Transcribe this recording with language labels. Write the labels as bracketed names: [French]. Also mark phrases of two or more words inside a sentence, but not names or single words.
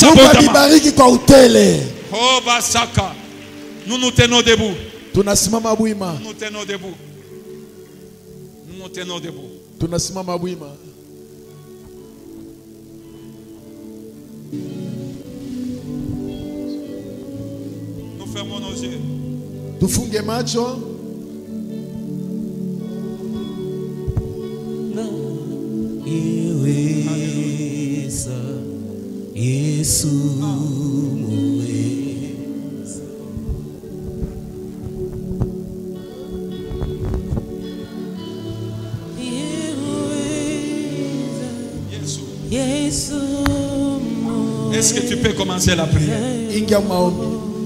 [Swahili] Mungu [French] abondamment. [Swahili] amibariki kwa utele. Oh Basaka. [French] Nous nous tenons debout. [Swahili] Tunasimama wima. [French] Nous nous tenons debout. Nous nous tenons debout. [Swahili] Tunasimama wima. [French] Nous fermons nos yeux. [Swahili] Tufunge macho. Iweza Yesu muweza. Yesu. Yesu muweza. [French] Est-ce que tu peux commencer la prière? [Swahili] Ingia maombi.